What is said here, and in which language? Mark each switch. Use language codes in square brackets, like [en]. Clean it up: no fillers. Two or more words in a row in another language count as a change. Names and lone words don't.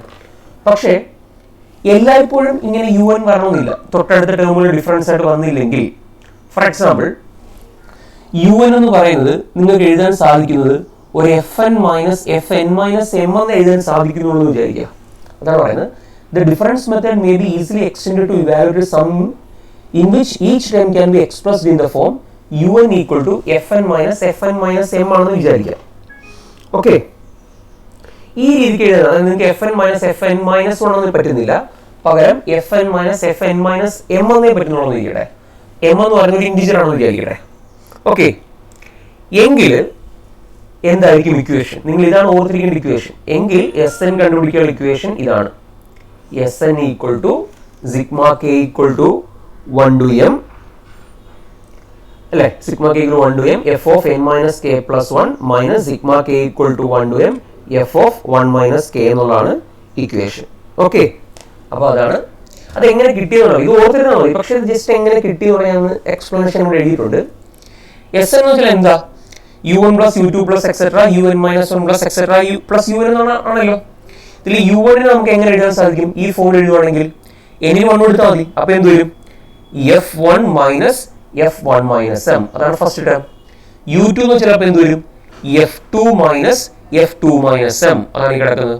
[ml] പക്ഷേ എല്ലായ്പ്പോഴും ഇങ്ങനെ യു എൻ വരണമെന്നില്ല, തൊട്ടടുത്ത ടേമുകൾ ഡിഫറൻസ് ആയിട്ട് വന്നില്ലെങ്കിൽ. [en] for example, [ml] യു എൻ എന്ന് പറയുന്നത് നിങ്ങൾക്ക് എഴുതാൻ സാധിക്കുന്നത് ഒരു FN -m എന്ന് എഴുതാൻ സാധിക്കുന്നു എന്ന് വിചാരിക്കുക. അതാണ് പറയുന്നത്, [en] the difference method may be easily extended to evaluate a sum in which each term can be expressed in the form un equal to FN -m [ml] ആണെന്ന് വിചാരിക്കുക. ഓക്കെ, ഈ രീതിക്ക് എഴുതാൻ നിങ്ങൾക്ക് FN-1 ഒന്നും പറ്റുന്നില്ല, പകരം FN-m എന്നേ പറ്റുന്നുള്ളൂ എന്ന് ഇരിക്കട്ടെ. എം എന്ന് പറയുന്ന ഒരു ഇൻറ്റിജർ ആണെന്ന് വിചാരിക്കട്ടെ. ഓക്കെ, എങ്കിൽ എന്തായിരിക്കും ഇക്വേഷൻ, നിങ്ങൾ ഇതാണ് ഓർത്തിരിക്കേണ്ട ഇക്വേഷൻ. എങ്കിൽ എസ് എൻ കണ്ടുപിടിക്കാനുള്ള ഇക്വേഷൻ ഇതാണ്, [en] Sn equal to sigma k equal to 1 to m അല്ലേ, sigma k equal to 1 to m f of n minus k plus 1 minus sigma k equal to 1 to m f of 1 minus k [ml] എന്നുള്ളതാണ് ഇക്വേഷൻ. ഓക്കെ, അപ്പോൾ അതാണ് അത് എങ്ങനെ കിട്ടിയെന്നുള്ളത്, ഇത് ഓർത്തിരുന്നാൽ മതി. പക്ഷേ ഇത് ജസ്റ്റ് എങ്ങനെ കിട്ടിയെന്ന് പറയാൻ എക്സ്പ്ലനേഷൻ ഇവിടെ എഴുതിയിട്ടുണ്ട്. എസ് എന്ന് വെച്ചാൽ എന്താ, [en] un plus u2 plus etc un-1 plus etc plus un ആണല്ലോ. [ml] ഇതിൽ u1 നമുക്ക് എങ്ങനെ എഴുതാൻ സാധിക്കും, ഈ ഫോമിൽ എഴുതുവാണെങ്കിൽ n 1 കൊടുത്താൽ മതി. അപ്പൊ എന്ത് വരും, [en] f1 minus m, [ml] അതാണ് [en] first term. [ml] u2 എന്ന് വെച്ചാൽ എന്ത് വരും, [en] f2 minus m, [ml] അതാണ് ഈ കിടക്കുന്നത്.